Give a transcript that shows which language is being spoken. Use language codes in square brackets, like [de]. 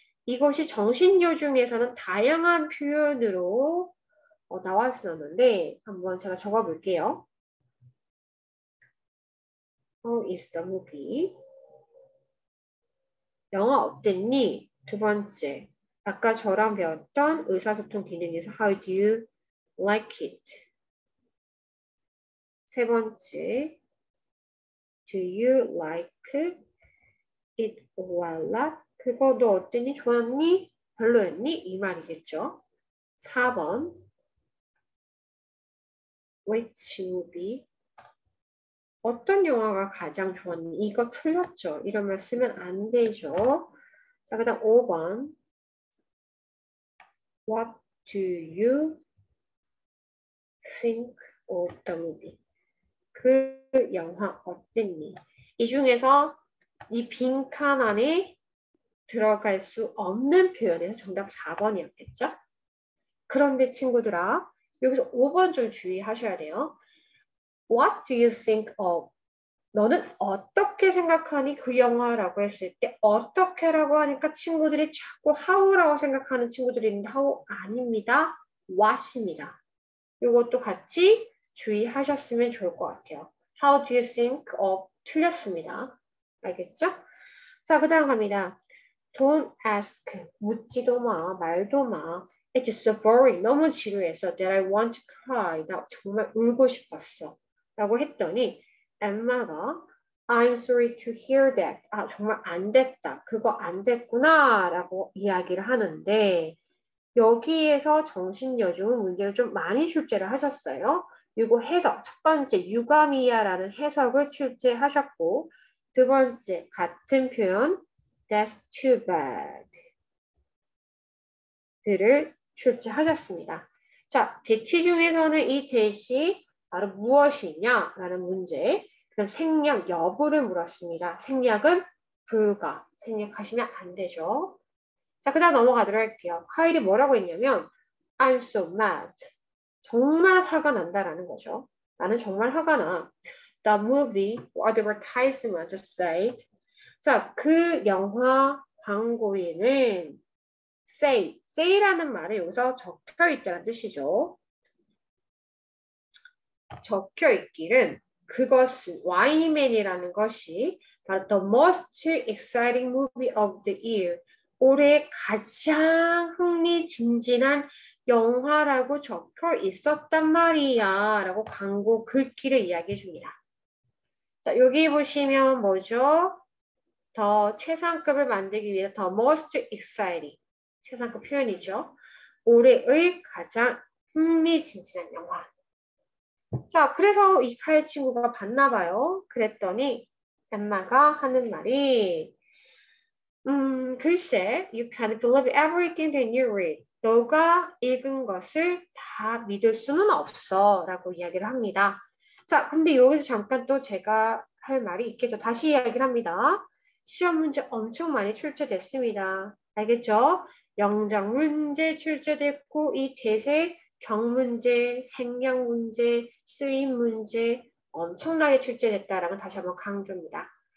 [ko] 이것이 정신요 중에서는 다양한 표현으로 나왔었는데 한번 제가 적어볼게요. [en] How is the movie? [ko] 영화 어땠니? 두 번째, 아까 저랑 배웠던 의사소통 기능에서 [en] How do you like it? [ko] 세 번째, [en] Do you like it or not? [ko] 그거 너 어땠니? 좋았니? 별로였니? 이 말이겠죠. [en] 4번 Which movie? [ko] 어떤 영화가 가장 좋았니? 이거 틀렸죠? 이런 말 쓰면 안 되죠. 자, 그 다음 5번 [en] What do you think of the movie? [ko] 그 영화 어땠니? 이 중에서 이 빈칸 안에 들어갈 수 없는 표현에서 정답 4번이었겠죠? 그런데 친구들아, 여기서 5번 좀 주의하셔야 돼요. [en] What do you think of? [ko] 너는 어떻게 생각하니 그 영화라고 했을 때 어떻게라고 하니까 친구들이 자꾸 how라고 생각하는 친구들이 있는데 how 아닙니다. what입니다. 이것도 같이 주의하셨으면 좋을 것 같아요. [en] How do you think of? [ko] 틀렸습니다. 알겠죠? 자, 그 다음 갑니다. [en] Don't ask. [ko] 묻지도 마. 말도 마. [en] It's so boring. [ko] 너무 지루해서 [en] that I want to cry. [ko] 나 정말 울고 싶었어. 라고 했더니 엠마가 [en] I'm sorry to hear that. [ko] 아, 정말 안 됐다. 그거 안 됐구나. 라고 이야기를 하는데 여기에서 정신여중은 문제를 좀 많이 출제를 하셨어요. 이거 해석, 첫 번째 유감이야라는 해석을 출제하셨고 두 번째 같은 표현 [en] That's too bad [ko] 들을 출제하셨습니다. 자, 대치 중에서는 이 대시 바로 무엇이냐라는 문제 그럼 생략 여부를 물었습니다. 생략은 불가, 생략하시면 안 되죠. 자, 그 다음 넘어가도록 할게요. 카일이 뭐라고 했냐면 [en] I'm so mad. [ko] 정말 화가 난다라는 거죠. 나는 정말 화가 나. [en] The movie advertisement said. [ko] 자, 그 영화 광고에는 say라는 말이 여기서 적혀 있다는 뜻이죠. 적혀 있기를 그것은 와이맨이라는 것이 바로 [en] the most exciting movie of the year. [ko] 올해 가장 흥미진진한 영화라고 적혀 있었단 말이야 라고 광고 글귀를 이야기해 줍니다. 자, 여기 보시면 뭐죠? 더 최상급을 만들기 위해 [en] the most exciting [ko] 최상급 표현이죠. 올해의 가장 흥미진진한 영화. 자, 그래서 이 칼 친구가 봤나 봐요. 그랬더니 엠마가 하는 말이 글쎄, [en] you can't believe everything that you read. [ko] 너가 읽은 것을 다 믿을 수는 없어 라고 이야기를 합니다. 자, 근데 여기서 잠깐 또 제가 할 말이 있겠죠. 다시 이야기를 합니다. 시험 문제 엄청 많이 출제됐습니다. 알겠죠? 영장 문제 출제됐고 이 대세 경문제, 생략 문제, 쓰임 문제 엄청나게 출제됐다라는 걸 다시 한번 강조입니다.